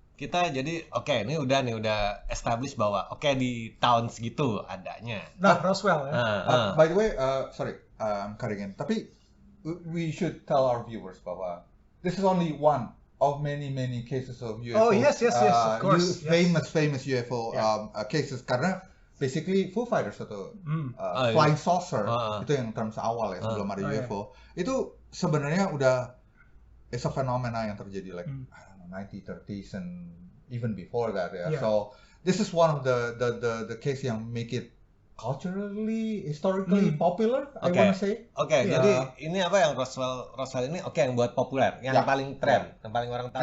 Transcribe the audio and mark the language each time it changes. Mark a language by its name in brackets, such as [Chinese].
[Indonesian] Kita jadi ini udah establish bahwa di tahun segitu adanya. Roswell ya. [English] By the way, sorry, I'm cutting in. Tapi we should tell our viewers bahwa this is only one of many cases of UFO. Oh yes, of course. Famous UFO cases karena basically Foo Fighters atau flying saucer itu yang term [Indonesian] awal ya sebelum ada [English] UFO. [Indonesian] Itu sebenarnya udah [English] it's a phenomena [Indonesian] yang terjadi [English] like 1930s and even before that ya. So this is one of the case yang make it culturally, historically popular, I wanna say. [Indonesian] Jadi ini apa yang Roswell ini yang buat populer, yang paling tren, yang paling orang tahu.